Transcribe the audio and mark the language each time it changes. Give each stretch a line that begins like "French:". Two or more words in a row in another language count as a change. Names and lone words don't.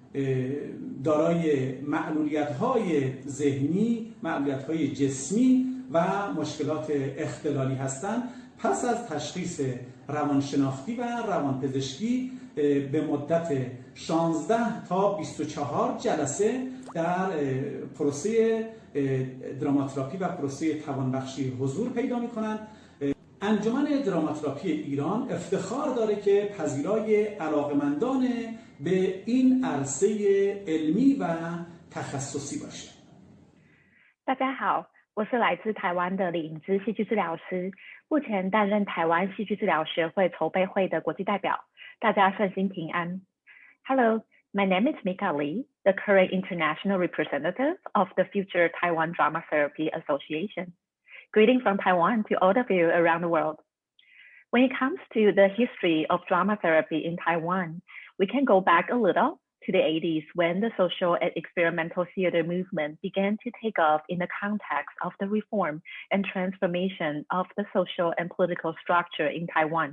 Persian: دارای معلولیت‌های ذهنی، معلولیت‌های جسمی و مشکلات اختلالی هستند، پس از تشخیص روانشناختی و روانپزشکی به مدت 16 تا 24 جلسه در پروسه دراماتراپی و پروسه توانبخشی حضور پیدا می‌کنند. انجمن دراماتراپی ایران افتخار داره که پذیرای علاقمندان به این عرصه علمی و تخصصی باشه.
Chinese: 大家好，我是来自台湾的李颖芝戏剧治疗师，目前担任台湾戏剧治疗学会筹备会的国际代表。大家顺心平安。Hello,
English: my name is Mika Lee, the current international representative of the future Taiwan Dramatherapy Association. Greetings from Taiwan to all of you around the world. When it comes to the history of drama therapy in Taiwan, we can go back a little to the 80s when the social and experimental theater movement began to take off in the context of the reform and transformation of the social and political structure in Taiwan.